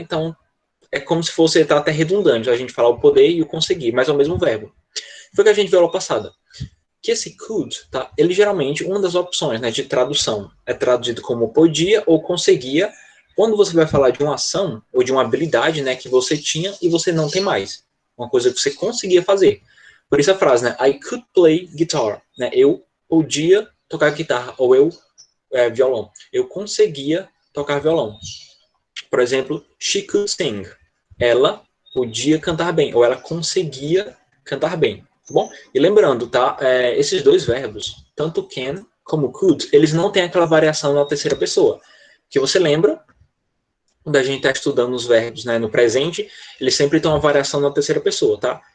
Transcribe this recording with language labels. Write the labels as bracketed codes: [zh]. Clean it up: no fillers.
[pt] Então, é como se fosse, tá até redundante, a gente falar o poder e o conseguir, mas é o mesmo verbo. Foi o que a gente viu lá passada. Que esse could, tá? Ele geralmente, uma das opções, né, de tradução é traduzido como podia ou conseguia, quando você vai falar de uma ação ou de uma habilidade, né, que você tinha e você não tem mais. Uma coisa que você conseguia fazer. Por isso a frase, né, [en] I could play guitar, [pt] né? Eu podia tocar guitarra, ou violão. Eu conseguia tocar violão. Por exemplo, [en] she could sing. [pt] Ela podia cantar bem, ou ela conseguia cantar bem. Tá bom? E lembrando, tá? Esses dois verbos, tanto can como could, eles não têm aquela variação na terceira pessoa. Que você lembra, quando a gente está estudando os verbos, né, no presente, eles sempre têm uma variação na terceira pessoa, tá?